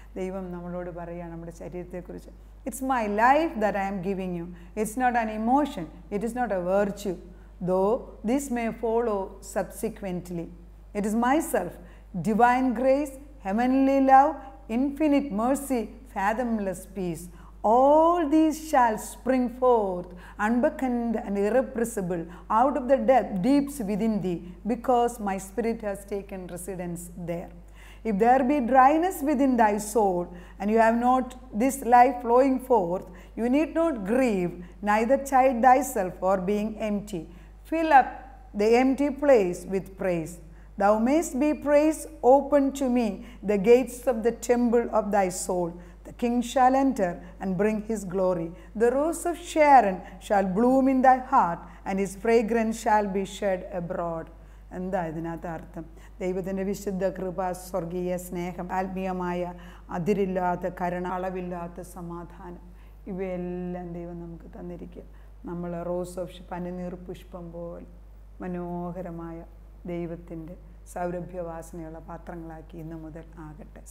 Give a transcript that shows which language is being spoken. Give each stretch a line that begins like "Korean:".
Malayalam: ദൈവം നമ്മളോട് പറയുകയാണ് നമ്മുടെ ശരീരത്തെക്കുറിച്ച്.
English: It's my life that I am giving you, it's not an emotion, it is not a virtue, though this may follow subsequently. It is my self, divine grace, heavenly love, infinite mercy, fathomless peace. All these shall spring forth, unbeckoned and irrepressible, out of the deeps within thee, because my spirit has taken residence there. If there be dryness within thy soul, and you have not this life flowing forth, you need not grieve, neither chide thyself for being empty. Fill up the empty place with praise. Thou mayst be praised, open to me the gates of the temple of thy soul. The king shall enter and bring his glory. The rose of Sharon shall bloom in thy heart, and his fragrance shall be shed abroad.
Malayalam: എന്താ ഇതിനകത്ത് അർത്ഥം? ദൈവത്തിൻ്റെ വിശുദ്ധ കൃപ, സ്വർഗീയ സ്നേഹം, ആത്മീയമായ അതിരില്ലാത്ത കരുണ, അളവില്ലാത്ത സമാധാനം, ഇവയെല്ലാം ദൈവം നമുക്ക് തന്നിരിക്കുക. നമ്മൾ
English: rose of
Malayalam: പനിനീർ പുഷ്പം പോലെ മനോഹരമായ ദൈവത്തിൻ്റെ സൗരഭ്യവാസനയുള്ള പാത്രങ്ങളാക്കി ഇന്നു മുതൽ ആകട്ടെ.